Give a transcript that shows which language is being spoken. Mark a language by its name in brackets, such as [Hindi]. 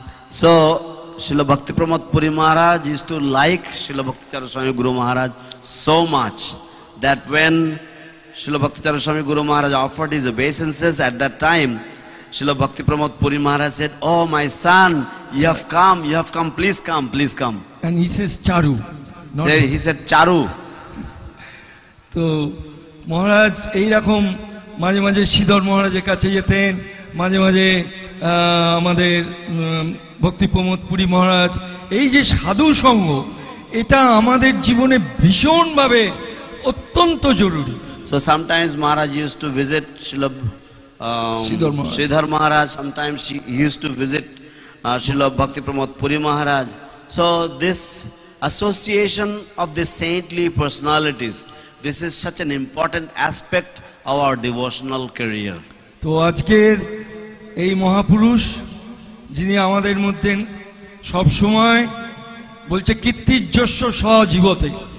[English] So Srila Bhakti Pramod Puri Maharaj used to like Srila Bhakti Charu Swami Guru Maharaj so much that when Srila Bhakti Charu Swami Guru Maharaj offered his obeisances at that time, Srila Bhakti Pramod Puri Maharaj said, oh my son, you have come, please come. And he says Charu. He said Charu. [Bangla] তো মহারাজ এইরকম মাঝে মাঝে শ্রীধর মহারাজের কাছে যেতেন, মাঝে মাঝে আমাদের ভক্তি প্রমোদ পুরী মহারাজ, এই যে সাধু সঙ্গ এটা আমাদের জীবনে ভীষণভাবে অত্যন্ত জরুরি। [English] So sometimes Maharaj used to visit Sridhar Maharaj, sometimes he used to visit Srila Bhakti Pramod Puri Maharaj. So this association of the saintly personalities, this is such an important aspect of our devotional career. [Bangla] তো আজকের এই মহাপুরুষ যিনি আমাদের মধ্যে সব সময় বলছে [Sanskrit] কীর্তিযস্য সজীবতে।